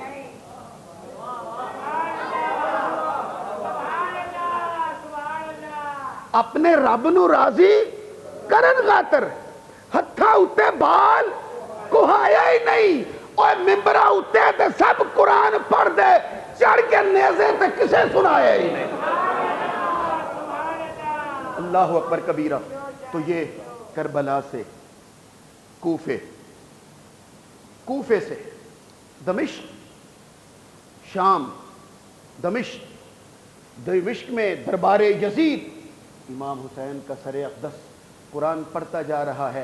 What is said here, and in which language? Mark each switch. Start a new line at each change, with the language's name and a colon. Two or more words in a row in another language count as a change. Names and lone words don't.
Punjabi: اپنے رب نوں راضی کرن خاطر ہتھاں اتے بال کہایا ہی نہیں. اور منبراں اتے تے سب قرآن پڑھ دے، چڑھ کے نیزے تے کسے سنایا ہی نہیں.
Arabic: الله أكبر كبيرا.
Urdu: تو یہ کربلا سے کوفے سے دمشق، شام، دمشق میں دربار یزید، امام حسین کا سر اقدس قرآن پڑھتا جا رہا ہے.